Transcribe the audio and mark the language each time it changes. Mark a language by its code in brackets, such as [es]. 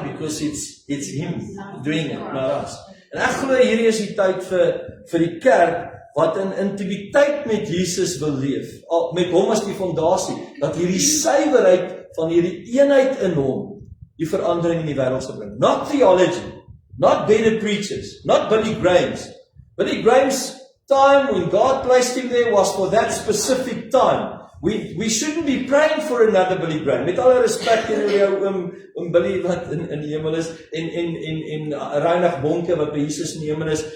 [en] Because it's him doing it, not us. [af] En ek glo hierdie is die tyd vir die kerk, wat in intimiteit met Jesus wil leef, met hom as die fondasie, dat hierdie suiwerheid van hierdie eenheid in hom, die verandering in die wêreld sal bring. [en] Not theology, not better preachers, not Billy Graham's. Billy Graham's time when God placed him there was for that specific time. We shouldn't be praying for another Billy Graham. [af] Met alle respek teenoor jou Billy wat in die hemel is en Reinhard Bonke wat by Jesus in die hemel is.